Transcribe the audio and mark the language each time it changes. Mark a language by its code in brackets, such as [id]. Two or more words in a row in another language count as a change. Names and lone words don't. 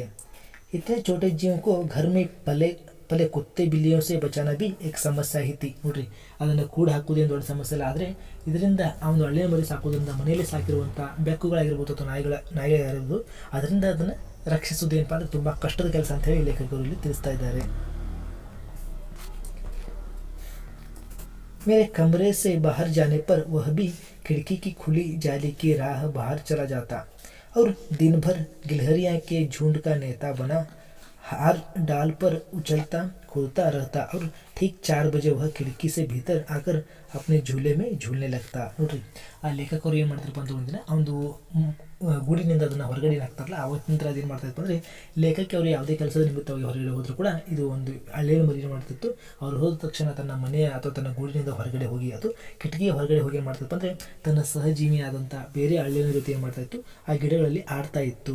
[hi] इतने छोटे जीवन को घर में पले कुत्ते बिल्लियों से बचाना भी एक समस्या [kn] ಐತಿ ನೋಡ್ರಿ. ಅದನ್ನು ಕೂಡ ಹಾಕುವುದೇನು ದೊಡ್ಡ ಸಮಸ್ಯೆ ಇಲ್ಲ. ಆದರೆ ಇದರಿಂದ ಆ ಒಂದು ಹಳ್ಳಿಯ ಮರಿ ಸಾಕೋದ್ರಿಂದ ಮನೆಯಲ್ಲಿ ಸಾಕಿರುವಂಥ ಬೆಕ್ಕುಗಳಾಗಿರ್ಬೋದು ಅಥವಾ ನಾಯಿಗಳಾಗಿರ್ಬೋದು ಅದರಿಂದ ಅದನ್ನು ರಕ್ಷಿಸೋದು ಏನಪ್ಪ ಅಂದರೆ ತುಂಬ ಕಷ್ಟದ ಕೆಲಸ ಅಂತ ಹೇಳಿ ಲೇಖಕರು ಇಲ್ಲಿ ತಿಳಿಸ್ತಾ ಇದ್ದಾರೆ. [hi] मेरे कमरे से बाहर जाने पर वह भी खिड़की की खुली जाली की राह बाहर चला जाता और दिन भर गिलहरियाँ के झुंड का नेता बना हार डाल पर उछलता कूदता रहता और ठीक 4 बजे वह खिड़की से भीतर आकर अपने झूले में झूलने लगता ನೋಡ್ರಿ. [kn] ಆ ಲೇಖಕರು ಏನು ಮಾಡ್ತಾರಪ್ಪ ಅಂತ ಒಂದಿನ ಆ ಒಂದು ಗೂಡಿನಿಂದ ಅದನ್ನು ಹೊರಗಡೆ ಹಾಕ್ತಾರಲ್ಲ ಆವತ್ತಿನ ನಂತರ ಅದೇನು ಮಾಡ್ತಾಯಿತ್ತು ಅಂದರೆ ಲೇಖಕಿ ಅವರು ಯಾವುದೇ ಕೆಲಸದ ನಿಮಿತ್ತವಾಗಿ ಹೊರಗಡೆ ಹೋದರೂ ಕೂಡ ಇದು ಒಂದು ಹಳ್ಳಿಯ ಮರಿ ಏನು ಮಾಡ್ತಿತ್ತು. ಅವ್ರು ಹೋದ ತಕ್ಷಣ ತನ್ನ ಮನೆಯ ಅಥವಾ ತನ್ನ ಗೂಡಿನಿಂದ ಹೊರಗಡೆ ಹೋಗಿ ಅಥವಾ ಕಿಟಕಿಯ ಹೊರಗಡೆ ಹೋಗಿ ಏನು ಮಾಡ್ತಿತ್ತು ಅಂದರೆ ತನ್ನ ಸಹಜೀವಿಯಾದಂಥ ಬೇರೆ ಹಳ್ಳಿಯ ಜೊತೆ ಏನು ಮಾಡ್ತಾಯಿತ್ತು ಆ ಗಿಡಗಳಲ್ಲಿ ಆಡ್ತಾ ಇತ್ತು.